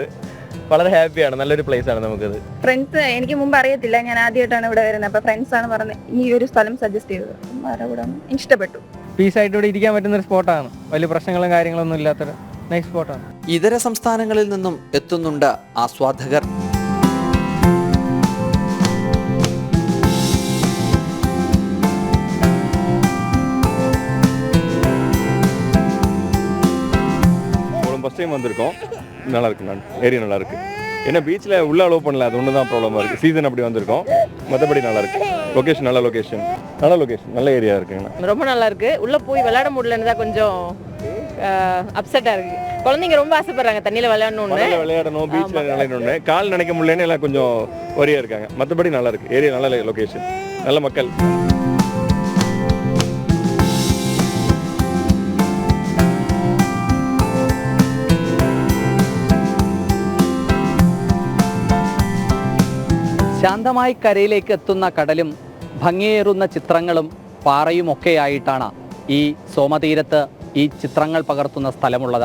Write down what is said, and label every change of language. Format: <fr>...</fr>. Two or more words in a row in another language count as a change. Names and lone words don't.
<ml>വളരെ ഹാപ്പിയാണ്. നല്ലൊരു പ്ലേസാണ് നമുക്കിത്. ഫ്രണ്ട്സ് എനിക്ക് മുമ്പ് അറിയത്തില്ല, ഞാൻ ആദ്യമായിട്ടാണ് ഇവിടെ വരുന്നത്. അപ്പോൾ ഫ്രണ്ട്സാണ് പറഞ്ഞത് ഈ ഒരു സ്ഥലം സജസ്റ്റ് ചെയ്തത്. ഇവിടെ ഇഷ്ടപ്പെട്ടു. പീസായിട്ട് ഇവിടെ ഇരിക്കാൻ പറ്റുന്ന ഒരു സ്പോട്ടാണ്. വലിയ പ്രശ്നങ്ങളും കാര്യങ്ങളൊന്നും ഇല്ലാത്തൊരു</ml> <en>nice spot.</en> <ml>ഇതര സംസ്ഥാനങ്ങളിൽ നിന്നും എത്തുന്നുണ്ട് ആസ്വാദകർ.</ml> <en>first time</en> <ta>வந்திருக்கோம். நல்லா இருக்கு, ஏரியா நல்லா இருக்கு. ஏன்னா பீச்சில் உள்ள அலோவ் பண்ணல, அது ஒன்று தான் ப்ராப்ளமாக இருக்குது. சீசன் அப்படி வந்திருக்கோம். மற்றபடி நல்லா இருக்கு. லொக்கேஷன் நல்ல லொக்கேஷன், நல்ல ஏரியா இருக்குங்கண்ணா. ரொம்ப நல்லா இருக்கு. உள்ளே போய் விளையாட முடியலன்னு தான் கொஞ்சம் அப்செட்டாக இருக்கு. குழந்தைங்க ரொம்ப ஆசைப்படுறாங்க தண்ணியில் விளையாடணும், பீச்சில் விளையாடணும்னு. கால் நினைக்க முடியலன்னு எல்லாம் கொஞ்சம் ஒரியா இருக்காங்க. மற்றபடி நல்லா இருக்கு. ஏரியா நல்ல லொக்கேஷன், நல்ல மக்கள்.</ta> <ml>ശാന്തമായി കരയിലേക്ക് എത്തുന്ന കടലും ഭംഗിയേറുന്ന ചിത്രങ്ങളും പാറയുമൊക്കെയായിട്ടാണ് ഈ സോമതീരത്ത് ഈ ചിത്രങ്ങൾ പകർത്തുന്ന സ്ഥലമുള്ളത്.</ml>